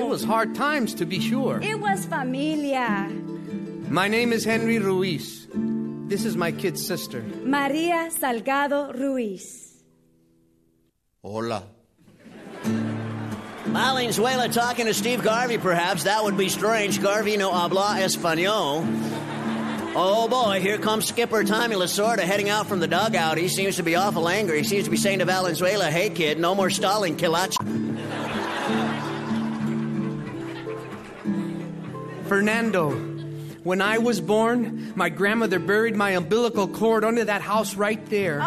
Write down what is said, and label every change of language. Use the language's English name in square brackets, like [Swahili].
[English] It was hard times, to be sure. It was familia. My name is Henry Ruiz. This is my kid's sister. María Salgado Ruiz. [Spanish] Hola. [English] Valenzuela talking to Steve Garvey, perhaps. That would be strange. [Spanish] Garvey no habla español. [English] Oh, boy, here comes skipper Tommy Lasorda heading out from the dugout. He seems to be awful angry. He seems to be saying to Valenzuela, hey, kid, no more stalling, kilach. Fernando, when I was born, my grandmother buried my umbilical cord under that house right there.